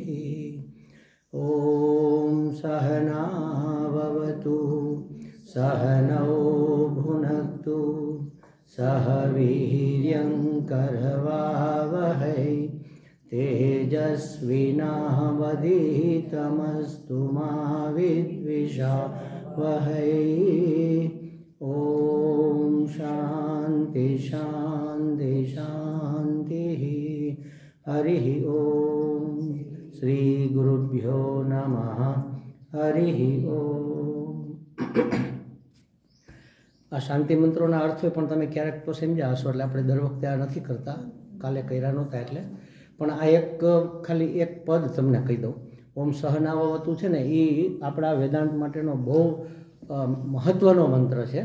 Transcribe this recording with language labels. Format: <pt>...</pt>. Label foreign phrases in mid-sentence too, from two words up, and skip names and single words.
<sa>ॐ सहना भवतु सहनौ भुनक्तु सह वीर्यं करवावहै तेजस्विनावधीतमस्तु मा विद्विषावहै। ॐ शान्ति शान्ति शान्तिः। हरिः ॐ श्री गुरुभ्यो नमः। हरिः ॐ।</sa> <gu>આ શાંતિ મંત્રોના અર્થ પણ તમે ક્યારેક તો સમજ્યા હશો, એટલે આપણે દર વખતે આ નથી કરતા, કાલે કર્યા નહોતા એટલે. પણ આ એક ખાલી એક પદ તમને કહી દઉં.</gu> <sa>ओम सहनाववतु</sa> <gu>છે ને, એ આપણા વેદાંત માટેનો બહુ મહત્ત્વનો મંત્ર છે.</gu>